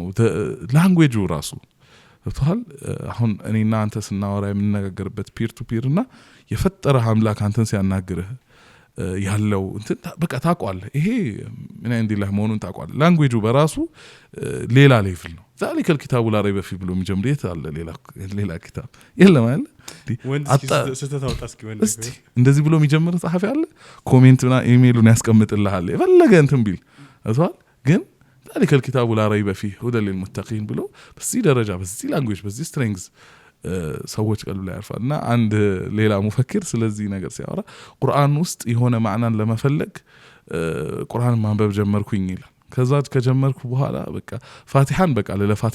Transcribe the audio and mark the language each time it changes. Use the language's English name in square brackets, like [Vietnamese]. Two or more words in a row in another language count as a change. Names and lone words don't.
[Amharic] ላንጉዌጁ ራሱ ተቷል። አሁን እኔና አንተ ስናወራ የምንነጋገርበት [English] peer to peer [Amharic] እና የፈጠረህ አምላክ አንተን ሲያናግርህ ያለው እንትን በቃ ታቋለህ። ይሄ ምን እንዲላህ መሆኑን ታቋለህ። ላንጉዌጁ በራሱ ሌላ ሌቭል ነው። [Arabic] ذلك الكتاب لا ريب فيه [Amharic] ብሎ የሚጀምር አለ ሌላ ኪታብ የለም አይደል? እስቲ እንደዚህ ብሎ የሚጀምር ጻሐፊ አለ? ኮሜንትና ኢሜይሉን ያስቀምጥልሃል የፈለገ እንትን ቢል አቷል። ግን [Arabic] ذلك الكتاب لا ريب فيه هدى للمتقين [Amharic] ብሎ በዚህ ደረጃ በዚህ ላንጉዌጅ በዚህ ስትሬንግዝ ሰዎች ቀልብ ላይ ያርፋልና አንድ ሌላ ሙፈክር ስለዚህ ነገር ሲያወራ ቁርአን ውስጥ የሆነ ማዕናን ለመፈለግ ቁርአን ማንበብ ጀመርኩኝ ይላል። ከዛ ከጀመርኩ በኋላ በቃ ፋቲሃን በቃ ለለፋትና